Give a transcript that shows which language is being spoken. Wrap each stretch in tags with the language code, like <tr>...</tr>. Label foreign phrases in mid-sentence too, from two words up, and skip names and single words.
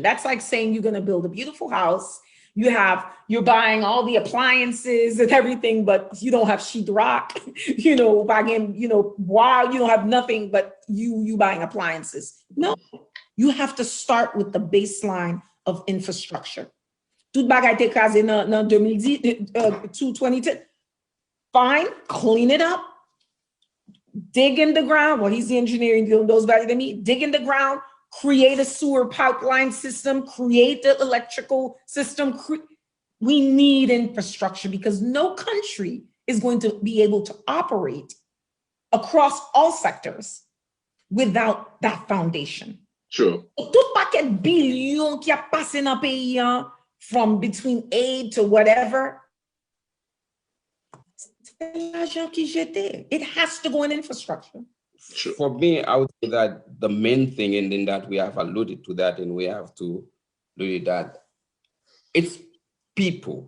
<en>That's like saying you're going to build a beautiful house. You're buying all the appliances and everything, but you don't have sheetrock, wow, you don't have nothing, but you buying appliances. No, you have to start with the baseline of infrastructure.</en> <ht>Tout bagay te kaze nan 2010, 2010.</ht> <en>Fine, clean it up, dig in the ground. Well, he's the engineer, he knows better than me. Dig in the ground, create a sewer pipeline system, create the electrical system. We need infrastructure because no country is going to be able to operate across all sectors without that foundation. Sure.</en> <ht>Tout paquet billion qui a passé dans pays</ht> <en>from between aid to whatever. It has to go in infrastructure. Sure. For me, I would say that the main thing, and then that we have alluded to that, and we have to do that, it's people.</en>